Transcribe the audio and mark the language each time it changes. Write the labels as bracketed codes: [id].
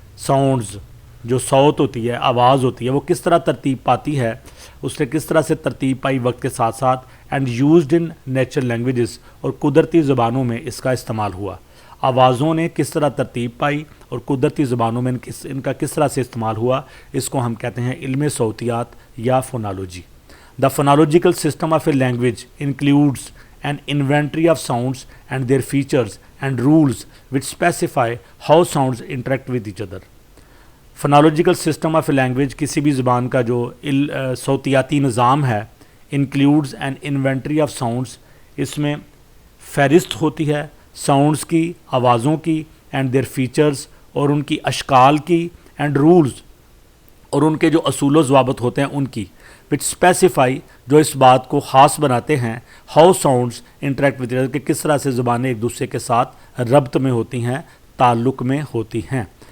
[ur] Sounds جو صوت ہوتی ہے, آواز ہوتی ہے, وہ کس طرح ترتیب پاتی ہے, اس نے کس طرح سے ترتیب پائی وقت کے ساتھ ساتھ. [en] and used in natural languages, [ur] اور قدرتی زبانوں میں اس کا استعمال ہوا. آوازوں نے کس طرح ترتیب پائی اور قدرتی زبانوں میں ان کا کس طرح سے استعمال ہوا, اس کو ہم کہتے ہیں علم صوتیات یا phonology. [en] The phonological system of a language includes an inventory of sounds and their features and rules which specify how sounds interact with each other. Phonological system of a language, [ur] کسی بھی زبان کا جو صوتیاتی نظام ہے, [en] includes an inventory of sounds, [ur] اس میں فہرست ہوتی ہے ساؤنڈس کی, آوازوں کی, [en] and their features, [ur] اور ان کی اشکال کی, اینڈ رولز, اور ان کے جو اصول و ضوابط ہوتے ہیں ان کی, [en] which specify, [ur] جو اس بات کو خاص بناتے ہیں, [en] how sounds interact with, [ur] کہ کس طرح سے زبانیں ایک دوسرے کے ساتھ ربط میں ہوتی ہیں, تعلق میں ہوتی ہیں.